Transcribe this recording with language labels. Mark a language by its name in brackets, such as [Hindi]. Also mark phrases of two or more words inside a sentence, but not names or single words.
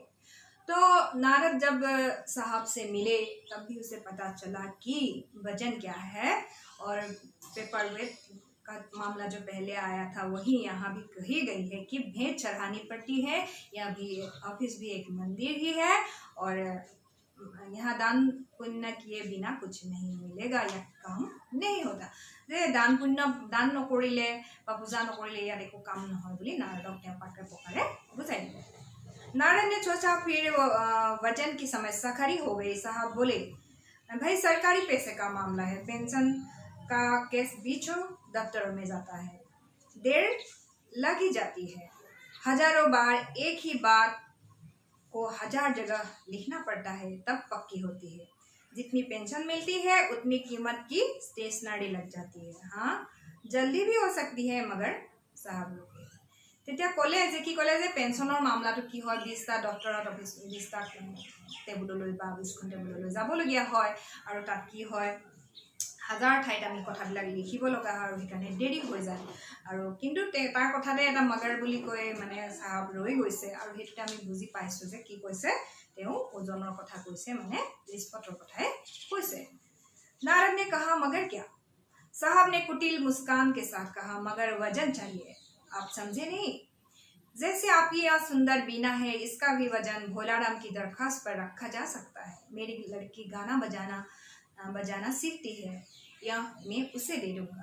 [Hindi] तो नारद जब साहब से मिले तब भी उसे पता चला कि वजन क्या है, और [English] paper weight [Hindi] का मामला जो पहले आया था वही यहाँ भी कही गई है कि भेंट चढ़ानी पड़ती है। यह भी ऑफिस भी एक मंदिर ही है, और यहाँ दान पुण्य किए बिना कुछ नहीं मिलेगा, यह काम नहीं होता। [Assamese] যে দান পুণ্য দান নকৰিলে বা পূজা নকৰিলে ইয়াত একো কাম নহয় বুলি নাৰদক তেওঁ পাকে প্ৰকাৰে বুজাই দিলে। [Hindi] नारद ने सोचा, फिर वजन की समस्या खड़ी हो गई। साहब बोले, भाई सरकारी पैसे का मामला है, पेंशन का केस बीचों दफ्तरों में जाता है, देर लग ही जाती है। हजारों बार एक ही बात को 1000 जगह लिखना पड़ता है, तब पक्की होती है। जितनी पेंशन मिलती है उतनी कीमत की स्टेशनरी लग जाती है। हाँ, जल्दी भी हो सकती है, मगर साहब लोग [Assamese] তেতিয়া ক'লে যে কি ক'লে যে পেঞ্চনৰ মামলাটো কি হয়, 20টা ডক্টৰত অফিচ 20টা টেবুললৈ বা 20খন টেবুললৈ যাবলগীয়া হয়, আৰু তাত কি হয় 1000 ঠাইত আমি কথাবিলাক লিখিব লগা হয়, আৰু সেইকাৰণে দেৰি হৈ যায়। আৰু কিন্তু তাৰ কথাতে এটা মগৰ বুলি কৈ মানে চাহাব ৰৈ গৈছে, আৰু সেইটোতে আমি বুজি পাইছোঁ যে কি কৈছে, তেওঁ ওজনৰ কথা কৈছে, মানে নিষ্পত্ৰৰ কথাই কৈছে। [Hindi] नारद ने कहा, मगर क्या? साहब ने कुटिल मुस्कान के साथ कहा, मगर वजन चाहिए, आप समझे नहीं? जैसे आपकी यह सुंदर बीना है, इसका भी वजन भोलाराम की दरखास्त पर रखा जा सकता है। मेरी लड़की गाना बजाना सीखती है, यह मैं उसे दे दूंगा।